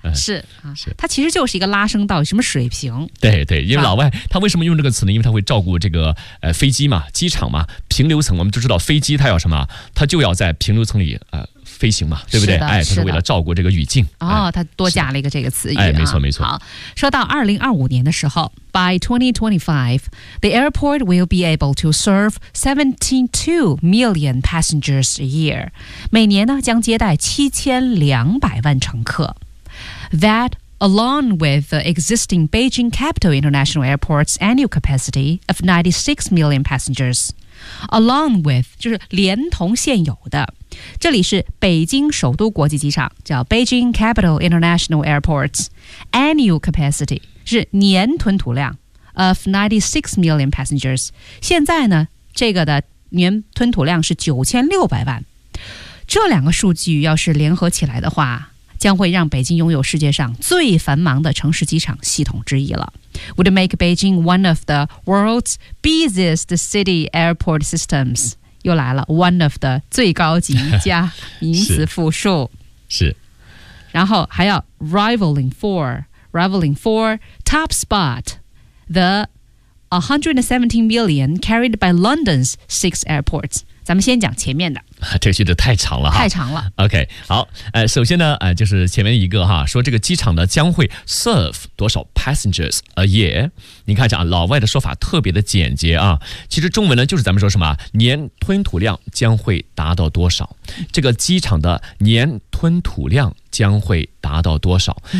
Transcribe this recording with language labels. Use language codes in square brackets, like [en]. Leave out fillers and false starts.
[zh] 是啊，它其实就是一个拉升到什么水平。对，因为老外他为什么用这个词呢？因为他会照顾这个飞机嘛，机场嘛，平流层。我们就知道飞机它要什么，它就要在平流层里飞行嘛，对不对？哎，它是为了照顾这个语境。哦，他多加了一个这个词语。哎，没错。 [en] 好，说到2025年的时候 ，by 2025, the airport will be able to serve 17.2 million passengers a year， [zh] 每年呢将接待7200万乘客。 [en] That, along with the existing Beijing Capital International Airport's annual capacity of 96 million passengers, along with, [zh] 就是连同现有的，这里是北京首都国际机场，叫 [en] Beijing Capital International Airport's annual capacity, [zh] 是年吞吐量 [en] of 96 million passengers. [zh] 现在呢，这个的年吞吐量是9600万。这两个数据要是联合起来的话，将会让北京拥有世界上最繁忙的城市机场系统之一了。 [en] Would make Beijing one of the world's busiest city airport systems. [zh] 又来了 , [en] one of the [zh] 最高级加名词复数。是。 [en] 然后还要 rivaling for top spot, the 117 million carried by London's six airports. [zh] 咱们先讲前面的，这个句子太长了哈，太长了。 OK， 好，首先呢，就是前面一个哈，说这个机场呢将会 serve 多少 [en] passengers a year？ [zh] 你看一下啊，老外的说法特别的简洁啊，其实中文呢就是咱们说什么年吞吐量将会达到多少，这个机场的年吞吐量将会达到多少？